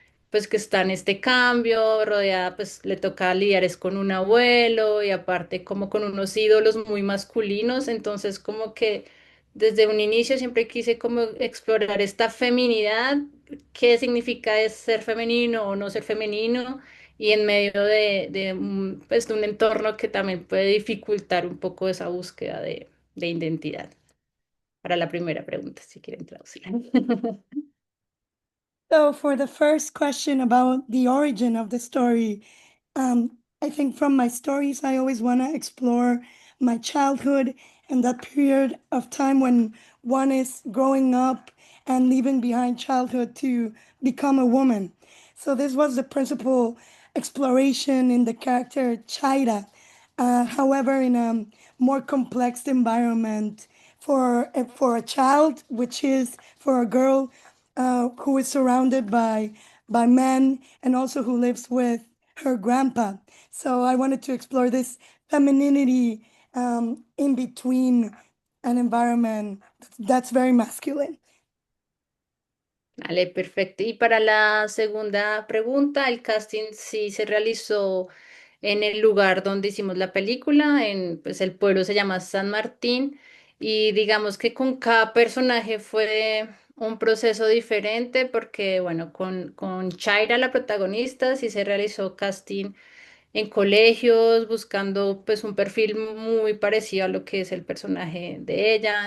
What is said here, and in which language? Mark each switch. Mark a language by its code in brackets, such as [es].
[es] pues que está en este cambio, rodeada, pues le toca lidiar es con un abuelo y aparte como con unos ídolos muy masculinos, entonces como que desde un inicio siempre quise como explorar esta feminidad, qué significa es ser femenino o no ser femenino y en medio pues, de un entorno que también puede dificultar un poco esa búsqueda de identidad. Para la primera pregunta, si quieren traducirla. [en] So for the first question about the origin of the story, I think from my stories, I always want to explore my childhood and that period of time when one is growing up and leaving behind childhood to become a woman. So this was the principal exploration in the character Chaira. However, in a more complex environment for a child, which is for a girl who is surrounded by men and also who lives with her grandpa. So I wanted to explore this femininity in between an environment that's very masculine. [es] Vale, perfecto. Y para la segunda pregunta, el casting sí se realizó en el lugar donde hicimos la película, en pues el pueblo se llama San Martín Y digamos que con cada personaje fue un proceso diferente porque, bueno, con Chaira, la protagonista, sí se realizó casting en colegios, buscando pues un perfil muy parecido a lo que es el personaje de ella.